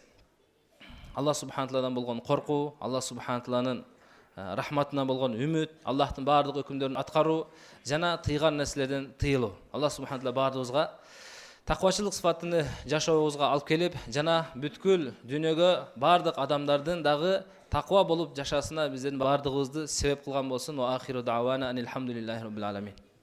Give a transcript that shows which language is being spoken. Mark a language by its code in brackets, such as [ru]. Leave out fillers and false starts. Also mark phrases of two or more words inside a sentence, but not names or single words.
[ar] الله سبحانه [ky] тааладан болгон коркуу, [ar] الله سبحانه [ky] тааладын рахматына болгон үмүт, Аллахтын баардык өкүмдөрүн аткаруу жана тыйган нерселерден тыйылуу. [ar] الله سبحانه تعالى [ky] баардыгыбызга таквачылык сыфатын жашообузга алып келип, жана бүткүл дүйнөгө баардык адамдардын дагы таква болуп жашасына биздин баардыгыбызды себеп кылган болсун. [ar] وآخر دعوانا أن الحمد لله رب العالمين.